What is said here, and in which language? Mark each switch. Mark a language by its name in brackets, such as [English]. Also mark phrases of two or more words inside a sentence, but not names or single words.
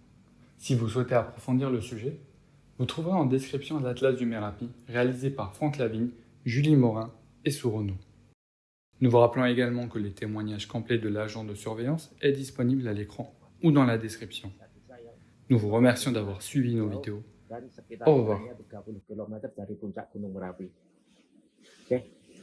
[French] Si vous souhaitez approfondir le sujet, vous trouverez en description l'Atlas du Merapi, réalisé par Franck Lavigne, Julie Morin et Sourono. Nous vous rappelons également que les témoignages complets de l'agent de surveillance est disponible à l'écran ou dans la description. Nous vous remercions d'avoir suivi nos vidéos. [Indonesian] dan sekitar [French] Au revoir. [Indonesian] jaraknya 30 kilometer dari puncak Gunung Merapi. Oke.